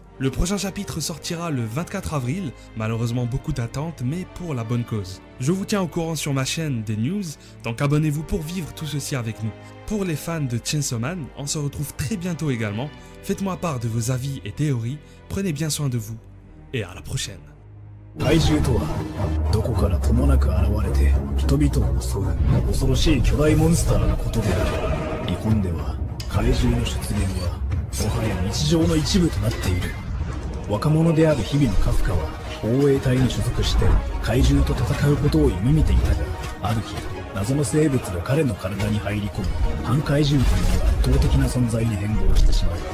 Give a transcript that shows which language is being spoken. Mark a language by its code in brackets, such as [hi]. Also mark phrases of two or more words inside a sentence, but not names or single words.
[fr] Le prochain chapitre sortira le 24 avril, malheureusement beaucoup d'attentes, mais pour la bonne cause. Je vous tiens au courant sur ma chaîne des news, donc abonnez-vous pour vivre tout ceci avec nous. Pour les fans de Chainsaw Man, on se retrouve très bientôt également. Faites-moi part de vos avis et théories, prenez bien soin de vous, et à la prochaine. [ja] 怪獣とはどこからともなく現れて人々を襲う恐ろしい巨大モンスターのことである。日本では怪獣の出現はもはや日常の一部となっている。若者である日々のカフカは防衛隊に所属して怪獣と戦うことを夢見ていたが、ある日謎の生物が彼の体に入り込み半怪獣という圧倒的な存在に変貌してしまう。